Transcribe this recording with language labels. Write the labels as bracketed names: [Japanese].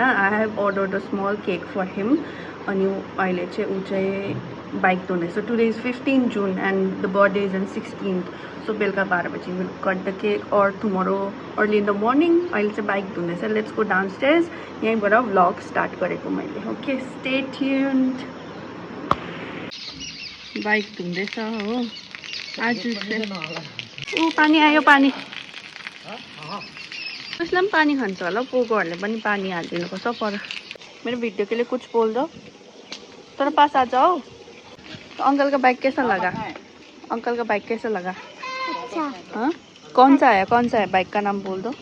[English] I have ordered a small cake for him. [Nepali] अनि अहिले चाहिँ ऊ चाहिँ bike धुँदैछ. [English] Today is 15 June and the birthday is on 16th. So [Nepali] बेलुका 12 बजी [English] we'll cut the cake or tomorrow early in the morning. [Nepali] अहिले चाहिँ bike धुँदैछ. [English] Let's go downstairs. [Nepali] यहीँबाट vlog start गरेको मैले. [English] Okay, stay tuned. [Nepali] बाइक धुँदैछ हो. आज चाहिँ पानी आयो पानी. उसलाई पनि पानी खान्छ होला. पोकोहरूले पनि पानी हालिदिनुपर्छ पर. [Hindi] मेरे वीडियो के लिए कुछ बोल दो. तेरे पास आ जाओ. तो अंकल का बाइक कैसा लगा? अंकल का बाइक कैसा लगा? अच्छा. हाँ, कौन सा है बाइक का नाम बोल दो.